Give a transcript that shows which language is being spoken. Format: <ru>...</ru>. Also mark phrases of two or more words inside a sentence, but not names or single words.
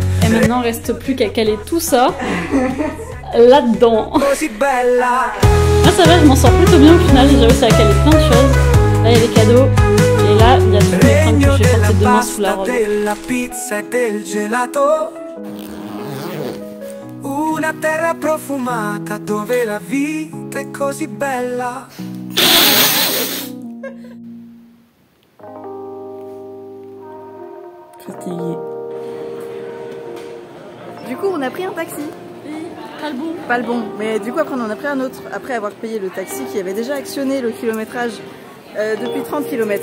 <fr>maintenant, il reste plus qu'à caler tout ça là-dedans. Là, ça va, je m'en sors plutôt bien au final. J'ai réussi à caler plein de choses. Là, il y a les cadeaux. Et là, il y a toutes mes fringues que je vais porter demain sous la robe.</fr> <it>Una terra profumata dove la vita è così bella.</it> <fr>Fatigué. Du coup, on a pris un taxi. Pas le bon. Pas le bon, mais du coup après on en a pris un autre, après avoir payé le taxi qui avait déjà actionné le kilométrage depuis 30 km.</fr>